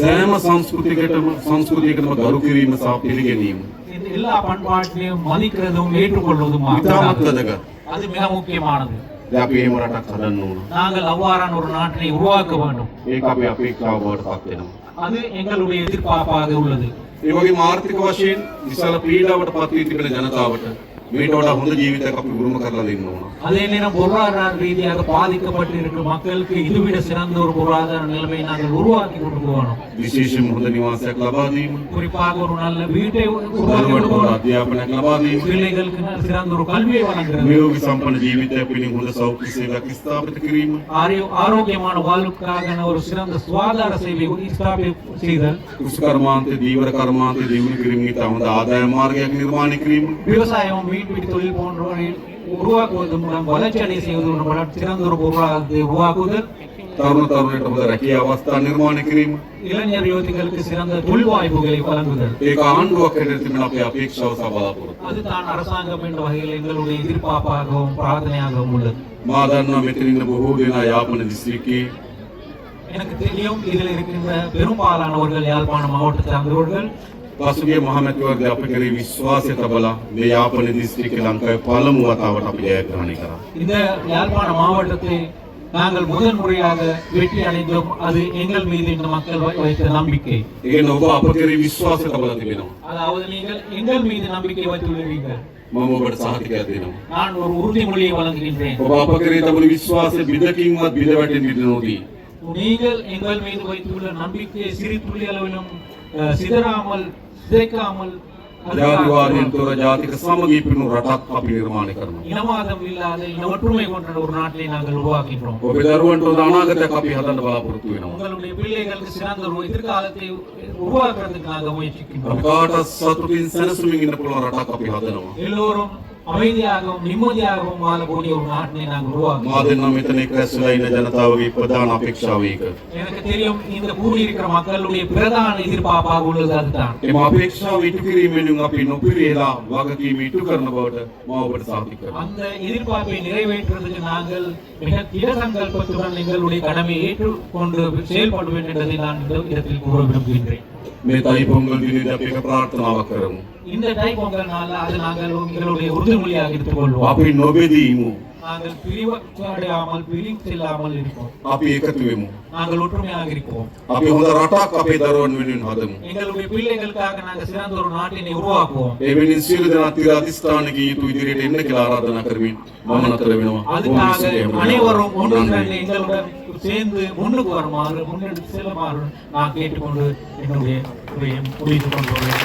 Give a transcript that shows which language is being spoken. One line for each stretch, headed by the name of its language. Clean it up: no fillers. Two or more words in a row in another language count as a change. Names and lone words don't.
Sinhala: සෑම සංස්කෘතියකටම ගරු කිරීම සහ පිළිගැනීම
Tamil: இந்த எல்லா பண்பாட்டையும் மதிக்கிறதும் ஏற்றுக்கொள்வதும்
Sinhala: ඉතාමත් වැදගත්.
Tamil: அது மிக முக்கியமானது.
Sinhala: දැන් අපි එහෙම රටක් හදන්න ඕන.
Tamil: நாங்கள் அவ்வாறான ஒரு நாட்டை உருவாக்க வேண்டும்.
Sinhala: ඒක අපේ අපේක්ෂාව බවට පත් වෙනවා.
Tamil: அது எங்களுடைய எதிர்பார்ப்பாக உள்ளது.
Sinhala: ඒ වගේම ආර්ථික වශයෙන් විශාල පීඩාවට පත් වී තිබෙන ජනතාවට මේට වඩා හොඳ ජීවිතයක් අපි උරුම කරලා දෙන්න ඕන.
Tamil: அதே நேரம் பொருளாதார ரீதியாக பாதிக்கப்பட்டிருக்கும் மக்களுக்கு இதுவிட சிறந்த ஒரு பொருளாதார நிலைமையை நாங்கள் உருவாக்கி கொண்டு போகணும்.
Sinhala: විශේෂයෙන්ම හොඳ නිවාසයක් ලබා දීම,
Tamil: குறிப்பாக ஒரு நல்ல வீட்டை உருவாக்கி
Sinhala: දරුවන්ට
Tamil: கொண்டு
Sinhala: හොඳ
Tamil: போகணும்.
Sinhala: අධ්‍යාපනයක් ලබා දීම,
Tamil: பிள்ளைகளுக்கு சிறந்த ஒரு கல்வியை வழங்குறது,
Sinhala: නිරෝගී සම්පන්න ජීවිතයක් පිණිස හොඳ සෞඛ්‍ය සේවයක් ස්ථාපිත කිරීම,
Tamil: ஆரோக்கியமான வாழ்வுக்காக ஒரு சிறந்த சுகாதார சேவை ஸ்தாபிත செய்தல்,
Sinhala: කෘෂි කර්මාන්තයේ දීවර කර්මාන්තයේ දියුණු කිරීමේ හොඳ ආදාය මාර්ගයක් නිර්මාණය කිරීම,
Tamil: விவசாயம் மீன்பிடி தொழில் போன்றவற்றை உருவாக்குவதன் மூலம் வளர்ச்சி அடைய செய்வதன் மூலம் சிறந்த ஒரு பொருளாதாரத்தை உருவாக்குதல்,
Sinhala: තරුණ තරුණියට හොඳ රැකියා අවස්ථා නිර්මාණය කිරීම.
Tamil: இளைஞர் யுவதிகளுக்கு சிறந்த தொழில் வாய்ப்புகளை வழங்குதல்.
Sinhala: ඒක ආණ්ඩුවක් හැටියට තිබෙන අපේ අපේක්ෂාව සහ බලාපොරොත්තු.
Tamil: அதுதான் அரசாங்கம் என்ற வகையில் எங்களுடைய எதிர்பார்ப்பாகவும் பிரார்த்தனையாகவும் உள்ளது.
Sinhala: මා දන්නවා මෙතන ඉන්න බොහෝ දෙනා යාපන දිස්ත්‍රික්කයේ
Tamil: எனக்கு தெரியும் இதில் இருக்கின்ற பெரும்பாலானவர்கள் யாழ்ப்பாண மாவட்ட சார்ந்தவர்கள்.
Sinhala: පසුගිය මහමැතිවරණය අප කෙරෙහි විශ්වාසය තබලා මේ යාපන දිස්ත්‍රික්කයේ ලංකාවේ පළමු වතාවට අපි ජයග්‍රහණය කරා.
Tamil: இந்த யாழ்ப்பாண மாவட்டத்தை நாங்கள் முதல் முறையாக வெற்றி அடைந்தோம். அது எங்கள் மீது இந்த மக்கள் வைத்த நம்பிக்கை.
Sinhala: ඒ ඔබ අප කෙරෙහි විශ්වාසය තබලා තිබෙනවා.
Tamil: அதாவது நீங்கள் எங்கள் மீது நம்பிக்கை வைத்துள்ளீர்கள்.
Sinhala: මම ඔබට සහතිකයක් දෙනවා.
Tamil: நான் ஒரு உறுதிமொழியை வழங்குகின்றேன்.
Sinhala: ඔබ අප කෙරෙහි තබන විශ්වාසය බිඳකින්වත් බිඳ වැටෙන්න ඉඩ නොදී.
Tamil: நீங்கள் எங்கள் மீது வைத்துள்ள நம்பிக்கையை சிறு துளி அளவிலும் சிதறாமல் சிதைக்காமல்
Sinhala: ජාතිවාදයෙන් තොර ජාතික සමගිය පිණු රටක් අපි නිර්මාණය කරනවා.
Tamil: இனவாதம் இல்லாத இன ஒற்றுமை கொண்ட ஒரு நாட்டை நாங்கள் உருவாக்கின்றோம்.
Sinhala: ඔබේ දරුවන්ට හොඳ අනාගතයක් අපි හදන්න බලාපොරොත්තු වෙනවා.
Tamil: உங்களுடைய பிள்ளைகளுக்கு சிறந்த ஒரு எதிர்காலத்தை உருவாக்குறதுக்கு நாங்கள் முயற்சிக்கின்றோம்.
Sinhala: අපි කාටත් සතුටින් සැනසීමෙන් ඉන්න පුළුවන් රටක් අපි හදනවා.
Tamil: எல்லோரும் அமைதியாகவும் நிம்மதியாகவும் வாழக்கூடிய ஒரு நாட்டை நாங்கள் உருவாக்குவோம்.
Sinhala: මා දෙන්නා මෙතන එක් රැස්ලා ඉන්න ජනතාවගේ ප්‍රධාන අපේක්ෂාව ඒක.
Tamil: எனக்கு தெரியும் இந்த கூடியிருக்கிற மக்களுடைய பிரதான எதிர்பார்ப்பாக உள்ளது அதுதான்.
Sinhala: එම අපේක්ෂාව ඉටු කිරීමෙන් අපි නොපිරියලා වගකීම ඉටු කරන බවට මා ඔබට සාතික කරනවා.
Tamil: அந்த எதிர்பார்ப்பை நிறைவேற்றுவதற்கு நாங்கள் மிக திட சங்கல்பத்துடன் எங்களுடைய கடமையை ஏற்றுக்கொண்டு செயல்பட வேண்டும் என்பதை நான் இந்த இடத்தில் கூற விரும்புகின்றேன்.
Sinhala: මේ තයි පොංගල් දිනේදී අපි එක ප්‍රාර්ථනාවක් කරමු.
Tamil: இந்த தை பொங்கல் நாள் அது நாங்கள் எங்களுடைய உறுதிமொழியாக எடுத்துக்கொள்வோம்.
Sinhala: අපි නොබෙදීමු.
Tamil: நாங்கள் பிரிவடையாமல் பிரிந்து செல்லாமல் இருப்போம்.
Sinhala: අපි එකතු වෙමු.
Tamil: நாங்கள் ஒற்றுமையாக இருப்போம்.
Sinhala: අපි හොඳ රටක් අපේ දරුවන් වෙනුවෙන් හදමු.
Tamil: எங்களுடைய பிள்ளைகளுக்காக நாங்கள் சிறந்த ஒரு நாட்டினை உருவாக்குவோம்.
Sinhala: ඒ වෙනුවෙන් සියලු දෙනා තිර අධිෂ්ඨානක යුතු ඉදිරියට එන්න කියලා ආරාධනා කරමින් මම නතර වෙනවා.
Tamil: அதுக்காக அனைவரும் ஒன்று திரண்டு எங்களுடன் சேர்ந்து முன்னுக்கு வருமாறு முன்னெடுத்து செல்லுமாறு நான் கேட்டுக்கொண்டு என்னுடைய உரையை முடித்துக் கொண்டுள்ளேன்.